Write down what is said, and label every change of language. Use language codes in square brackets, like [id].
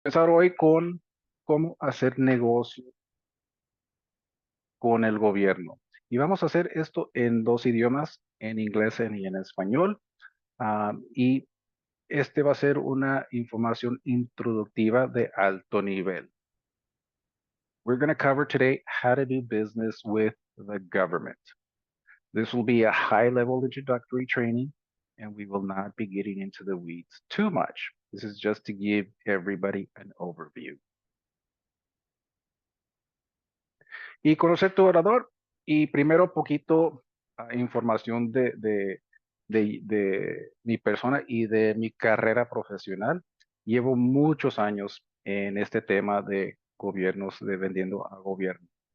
[es] Empezar hoy con cómo hacer negocio con el gobierno. Y vamos a hacer esto en dos idiomas, en inglés y en español. Y este va a ser una información introductiva de alto nivel. [en] We're going to cover today how to do business with the government. This will be a high-level introductory training, and we will not be getting into the weeds too much. This is just to give everybody an overview. [es] Y conocer tu orador. Y primero poquito información de mi persona y de mi carrera profesional. Llevo muchos años en este tema de gobiernos, de vendiendo a gobierno.